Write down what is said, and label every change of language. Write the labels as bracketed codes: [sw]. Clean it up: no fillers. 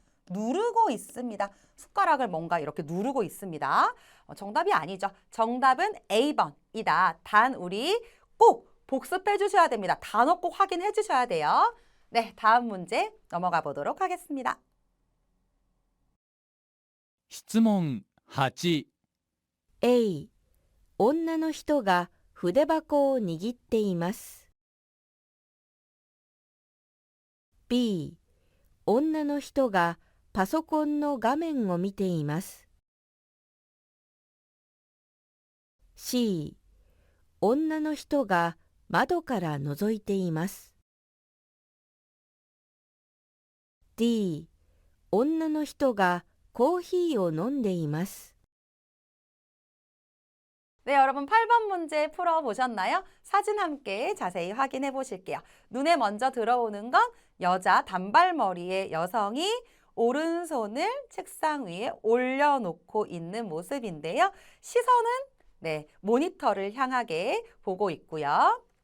[ko] 누르고 있습니다. 숟가락을 뭔가 이렇게 누르고 있습니다. 정답이 아니죠. 정답은 A번이다. 단 우리 꼭 복습해 주셔야 됩니다. 단어 꼭 확인해 주셔야 돼요. 네, 다음 문제 넘어가 보도록 하겠습니다. [ja] 質問8 A、女の人が筆箱を握っています。 B、女の人がパソコンの画面を見ています。 C、女の人が窓から覗いています。 D、女の人がコーヒーを飲んでいます。 [ko] 네, 여러분 8번 문제 풀어보셨나요? 사진 함께 자세히 확인해 보실게요. 눈에 먼저 들어오는 건 여자 단발머리의 여성이 오른손을 책상 위에 올려놓고 있는 모습인데요. 시선은 네, 모니터를 향하게 보고 있고요.